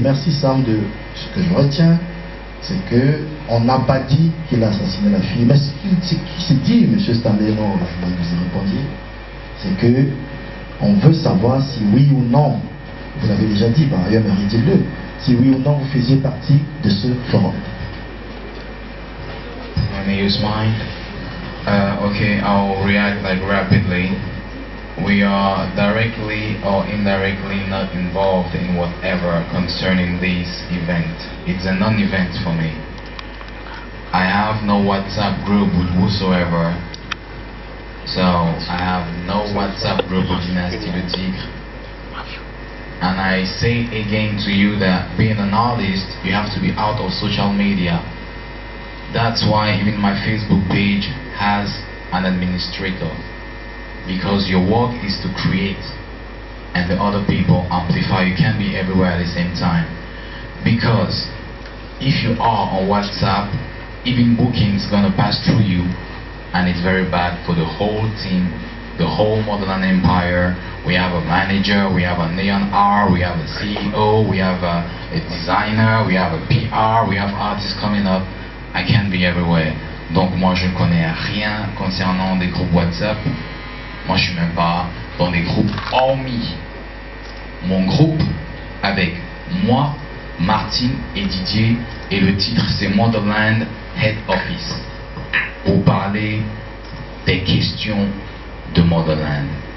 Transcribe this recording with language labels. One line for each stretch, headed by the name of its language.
French: Merci Sam, de ce que je retiens, c'est que on n'a pas dit qu'il a assassiné la fille, mais ce qui s'est dit, M. Stanley, non, je vais vous y répondre, c'est que on veut savoir si oui ou non, vous l'avez déjà dit par ailleurs, mais dites-le, si oui ou non vous faisiez partie de ce forum.
English: Let me use mine. Okay, I'll react like rapidly. We are directly or indirectly not involved in whatever concerning this event. It's a non-event for me. I have no WhatsApp group with whosoever. So I have no WhatsApp group with Dynasty Le Tigre. And I say again to you that being an artist, you have to be out of social media. That's why even my Facebook page has an administrator. Because your work is to create and the other people amplify. You can't be everywhere at the same time. Because if you are on WhatsApp, even bookings gonna pass through you, and it's very bad for the whole team, the whole Motherland Empire. We have a manager, we have a Neon R, we have a CEO, we have a designer, we have a PR, we have artists coming up. I can't be everywhere.
French: Donc moi je ne connais rien concernant des groupes WhatsApp. Moi je suis même pas dans des groupes hormis mon groupe avec moi, Martine et Didier, et le titre c'est Motherland Head Office, pour parler des questions de Motherland.